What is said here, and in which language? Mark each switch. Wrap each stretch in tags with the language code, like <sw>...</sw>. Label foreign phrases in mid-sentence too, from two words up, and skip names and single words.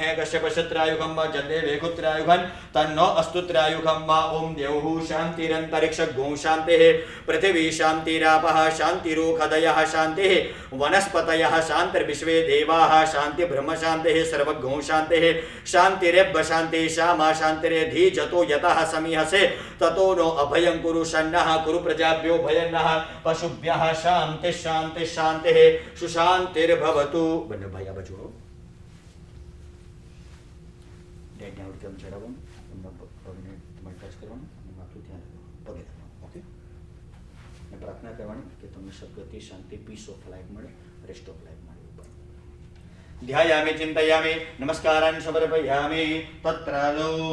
<sa>कश्यपश्यत्रायुगं वा जन्देवे कुत्रायुगं तन्नो अस्तु त्रयायुगं वा ॐ द्यौः शान्तिरन्तरिक्षगुं शान्तिः पृथिवी शान्तिरापः शान्तिरोखदयः शान्तिः वनस्पतयः शान्तिर्विश्वे देवाः शान्तिब्रह्मशान्तिः सर्वगुं शान्तिः शान्तिरेब्ब शान्तिः श्यामा शान्तिरेधीजतो यतः समीहसे ततो नो अभयं कुरु शन्नः कुरु प्रजाभ्यो भयन्नः पशुभ्यः शान्तिः शान्तिः शान्तिः सुशान्तिर्भवतु बन्ध भया बचो</sa> <gu>ચડાવવાનું એમના પગને તમારે ટચ કરવાનું અને માથું ધ્યાન રાખવાનું પગે ધરવાનું ઓકે અને પ્રાર્થના કરવાની કે તમને સદગતિ શાંતિ</gu> <en>peace of life</en> <gu>મળે</gu> <en>rest of life</en> <gu>મળે</gu> <sa>ध्यायामि चिन्तयामि नमस्कारान् समर्पयामि तत्रादौ</sa>